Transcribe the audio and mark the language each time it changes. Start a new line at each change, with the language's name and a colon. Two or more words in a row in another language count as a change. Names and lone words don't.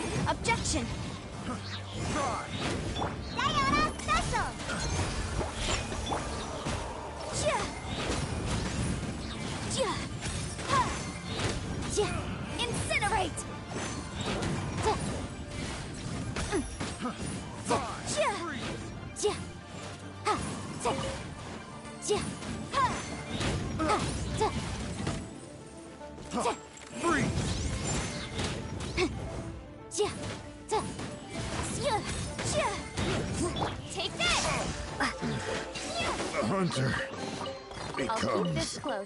English: Objection! Diana Special! Chia! Chia! Ha! Chia! Incinerate! Chia! Chia! Ha! Chia! Chia! Ha! Ha! Chia! Chia! Freeze! Chia! Chia! Chia! Chia! Take this! The hunter I'll keep this becomes close.